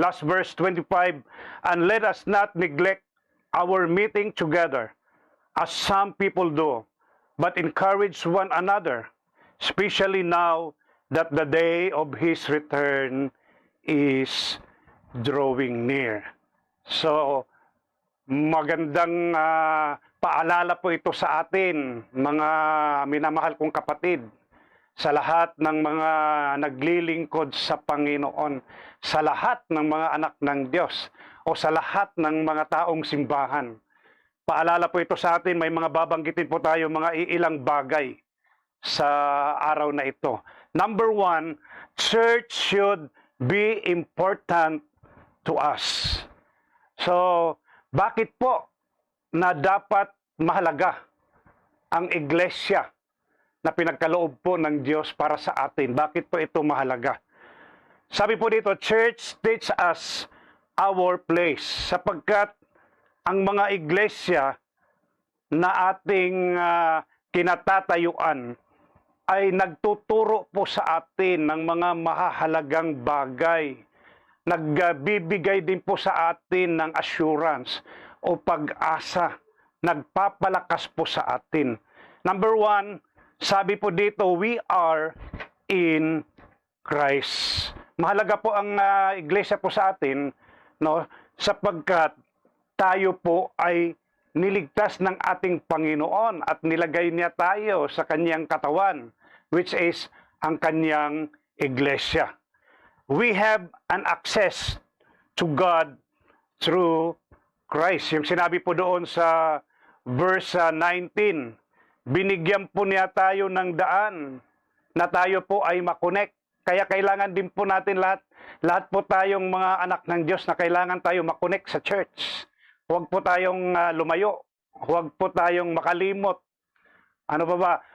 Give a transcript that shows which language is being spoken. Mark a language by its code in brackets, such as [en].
[en] Last verse 25, "And let us not neglect our meeting together, as some people do, but encourage one another, especially now that the day of His return is drawing near." [tl] So, magandang paalala po ito sa atin, mga minamahal kong kapatid, sa lahat ng mga naglilingkod sa Panginoon, sa lahat ng mga anak ng Diyos, o sa lahat ng mga taong simbahan. Paalala po ito sa atin, may mga babanggitin po tayo, mga iilang bagay sa araw na ito. [en] Number one, church should be important to us. [tl] So, bakit po na dapat mahalaga ang iglesia na pinagkaloob po ng Diyos para sa atin? Bakit po ito mahalaga? Sabi po dito, [en] church teach us our place, [tl] sapagkat ang mga iglesia na ating kinatatayuan ay nagtuturo po sa atin ng mga mahahalagang bagay. Nagbibigay din po sa atin ng assurance o pag-asa. Nagpapalakas po sa atin. [en] Number one, [tl] sabi po dito, [en] we are in Christ. [tl] Mahalaga po ang iglesia po sa atin, no, sapagkat tayo po ay niligtas ng ating Panginoon at nilagay niya tayo sa kanyang katawan, [en] which is [tl] ang kanyang iglesia. [en] We have an access to God through Christ. [tl] Yung sinabi po doon sa verse 19, binigyan po niya tayo ng daan na tayo po ay makonect. Kaya kailangan din po natin lahat po tayong mga anak ng Diyos na kailangan tayo makonect sa church. Huwag po tayong lumayo. Huwag po tayong makalimot. Ano ba?